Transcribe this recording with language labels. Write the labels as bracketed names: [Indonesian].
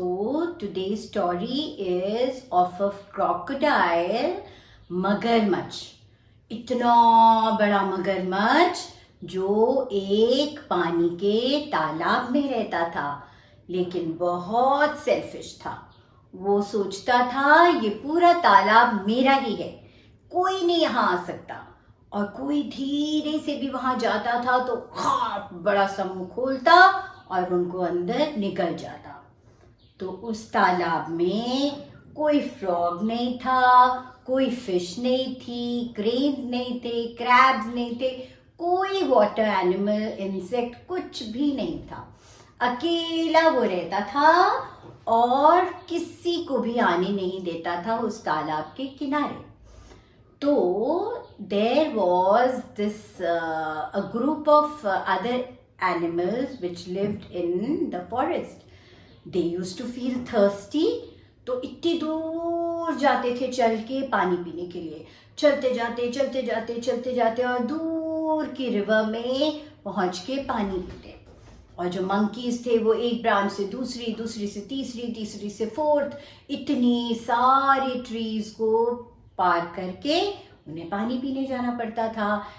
[English] today's story is of a crocodile, मगरमच्छ। [Hindi] इतना बड़ा मगरमच्छ जो एक पानी के तालाब में रहता था, लेकिन बहुत सेल्फिश था। वो सोचता था ये पूरा तालाब मेरा ही है, कोई नहीं यहाँ आ सकता। और कोई धीरे से भी वहां जाता था तो बड़ा सा मुंह खोलता और उनको अंदर निकल जाता। तो उस तालाब में कोई फ्रॉग नहीं था, कोई फिश नहीं थी, क्रेन नहीं थे, क्रैब्स नहीं थे, कोई वाटर एनिमल, इंसेक्ट कुछ भी नहीं था। अकेला वो रहता था और किसी को भी आने नहीं देता था उस तालाब के किनारे। [English] तो there was this a group of other animals which lived in the forest. They used to feel thirsty. [Hindi] तो इतनी दूर जाते थे चल के पानी पीने के लिए, चलते जाते और दूर की रिवर में पहुंच के पानी पीते। और जो मंकीज थे वो एक ब्रांच से दूसरी, दूसरी से तीसरी, तीसरी से फोर्थ, इतनी सारी ट्रीज को पार करके उन्हें पानी पीने जाना पड़ता था।